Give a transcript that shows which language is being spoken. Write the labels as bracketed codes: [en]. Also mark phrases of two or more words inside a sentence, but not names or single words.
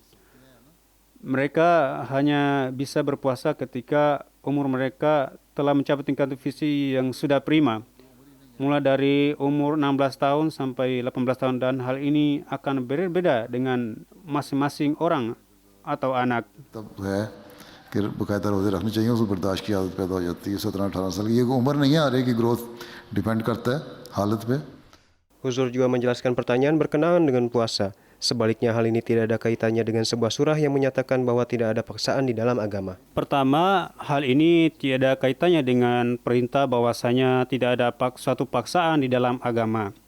[id] Mereka hanya bisa berpuasa ketika umur mereka telah mencapai tingkat fisik yang sudah prima. Mulai dari umur 16 tahun sampai 18 tahun, dan hal ini akan berbeda dengan masing-masing orang atau anak. [ur] تب ہے کہ باقاعدہ روزے رکھنے چاہیے، اس کو برداشت کی عادت پیدا ہو جاتی ہے 17-18 سال کی. یہ کوئی عمر نہیں ہے، ہر ایک کی [en] growth depend [ur] کرتا ہے حالت پے. [id] Huzur juga menjelaskan pertanyaan berkenaan dengan puasa. Sebaliknya, hal ini tidak ada kaitannya dengan sebuah surah yang menyatakan bahwa tidak ada paksaan di dalam agama. Pertama, hal ini tiada kaitannya dengan perintah bahwasanya tidak ada suatu paksaan di dalam agama.